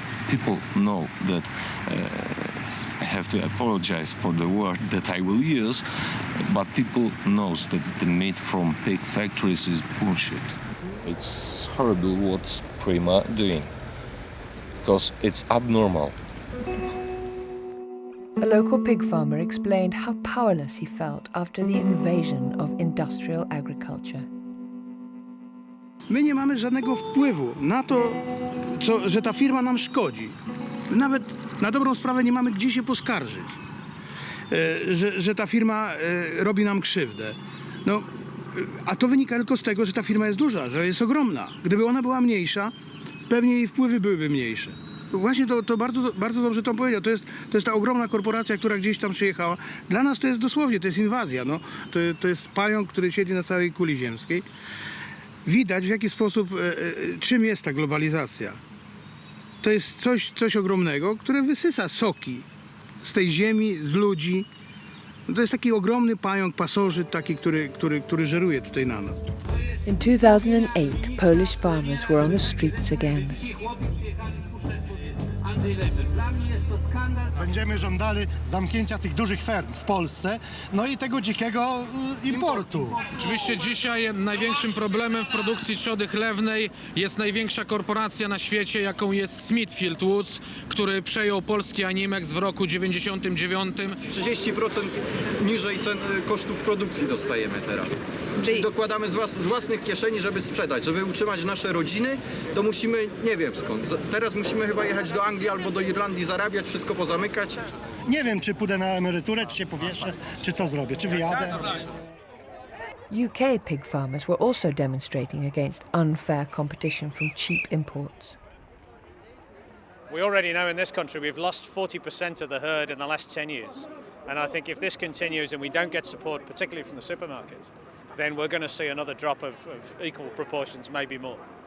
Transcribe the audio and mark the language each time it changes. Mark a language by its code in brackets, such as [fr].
[en] People know that I have to apologize for the word that I will use, but people knows that the meat from pig factories is bullshit. It's horrible what Prima doing, because it's abnormal. A local pig farmer explained how powerless he felt after the invasion of industrial agriculture. [pl] My nie mamy żadnego wpływu na to, że ta firma nam szkodzi. Nawet na dobrą sprawę nie mamy gdzie się poskarżyć, że ta firma robi nam krzywdę. No, a to wynika tylko z tego, że ta firma jest duża, że jest ogromna. Gdyby ona była mniejsza, pewnie jej wpływy byłyby mniejsze. Właśnie to bardzo dobrze to powiedział. To jest ta ogromna korporacja, która gdzieś tam przyjechała. Dla nas to jest dosłownie, to jest inwazja. No. To jest pająk, który siedzi na całej kuli ziemskiej. Widać, w jaki sposób, czym jest ta globalizacja. To jest coś ogromnego, które wysysa soki z tej ziemi, z ludzi. To jest taki ogromny pająk, pasożyt taki, który żeruje tutaj na nas. [en] In 2008, Polish farmers were on the streets again. [pl] Będziemy żądali zamknięcia tych dużych ferm w Polsce, no i tego dzikiego importu. Oczywiście dzisiaj największym problemem w produkcji trzody chlewnej jest największa korporacja na świecie, jaką jest Smithfield Woods, który przejął polski Animex w roku 99. 30% niżej cen kosztów produkcji dostajemy teraz. Czyli dokładamy z własnych kieszeni, żeby sprzedać, żeby utrzymać nasze rodziny, to musimy, nie wiem skąd, teraz musimy chyba jechać do Anglii albo do Irlandii, zarabiać, wszystko pozamykać. Nie wiem, czy pójdę na emeryturę, czy się powieszę, czy co zrobię, czy wyjadę. [en] UK pig farmers were also demonstrating against unfair competition from cheap imports. We already know in this country we've lost 40% of the herd in the last 10 years. And I think if this continues and we don't get support, particularly from the supermarkets, then we're going to see another drop of equal proportions, maybe more.